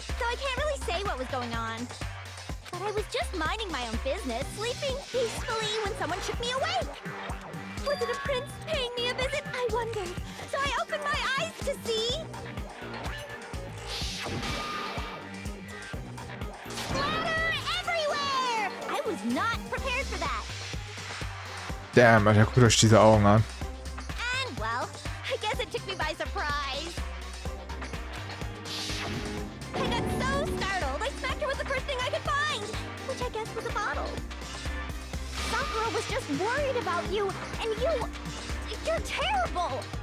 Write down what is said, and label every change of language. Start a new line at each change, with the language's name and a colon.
English: So I can't really say what was going on. But I was just minding my own business, sleeping peacefully when someone shook me awake. Was it a prince paying me a visit? I wondered. So I opened my eyes to see... Splatter everywhere! I was not prepared for that.
German: Damn, Alter, guckt euch diese Augen an.
English: And, well, I guess it took me by surprise. I got so startled, I smacked her with the first thing I could find, which I guess was a bottle. Sakura was just worried about you, and you're terrible.